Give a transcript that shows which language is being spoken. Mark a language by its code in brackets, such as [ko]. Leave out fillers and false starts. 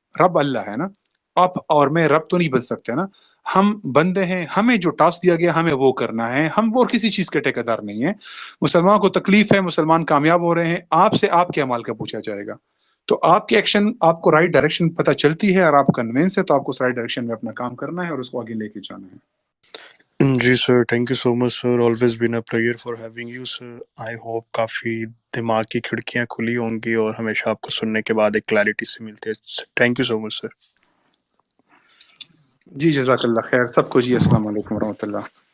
[ur] رب اللہ ہے نا، آپ اور میں رب تو نہیں بن سکتے نا. ہم بندے ہیں، ہمیں جو ٹاسک دیا گیا ہمیں وہ کرنا ہے. ہم اور کسی چیز کے ٹھیکیدار نہیں ہیں. مسلمان کو تکلیف ہے، مسلمان کامیاب ہو رہے ہیں، آپ سے آپ کے اعمال کا پوچھا جائے گا. تو آپ کے ایکشن، آپ کو رائٹ ڈائریکشن پتہ چلتی ہے اور آپ کنوینس ہے، تو آپ کو اس رائٹ ڈائریکشن میں اپنا کام کرنا ہے اور اس کو آگے لے کے جانا ہے. [en] جی sir, thank you so much sir. Always been a player for having you sir. I hope [ur] کافی دماغ کی کھڑکیاں کھلی ہوں گی اور ہمیشہ آپ کو سننے کے بعد ایک کلیئرٹی سے ملتی ہے. [en] Thank you so much sir. [ur] جی جزاک اللہ خیر سب کو. جی السلام علیکم ورحمۃ اللہ.